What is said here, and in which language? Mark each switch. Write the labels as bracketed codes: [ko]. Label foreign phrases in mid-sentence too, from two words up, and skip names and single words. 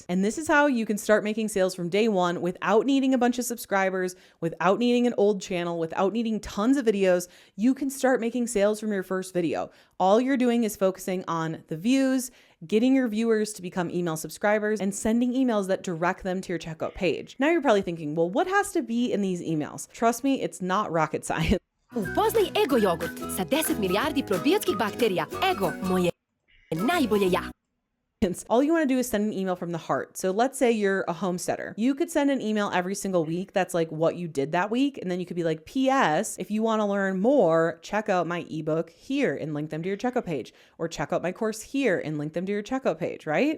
[en] And this is how you can start making sales from day one without needing a bunch of subscribers, without needing an old channel, without needing tons of videos. You can start making sales from your first video. All you're doing is focusing on the views, getting your viewers to become email subscribers, and sending emails that direct them to your checkout page. Now you're probably thinking, well, what has to be in these emails? Trust me, it's not rocket science. [sr] Upoznaj Ego jogurt sa 10 milijardi probiotskih bakterija. Ego, moje najbolje ja. [en] All you want to do is send an email from the heart. So let's say you're a homesteader. You could send an email every single week that's like what you did that week. And then you could be like, P.S. if you want to learn more, check out my ebook here and link them to your checkout page, or check out my course here and link them to your checkout page, right?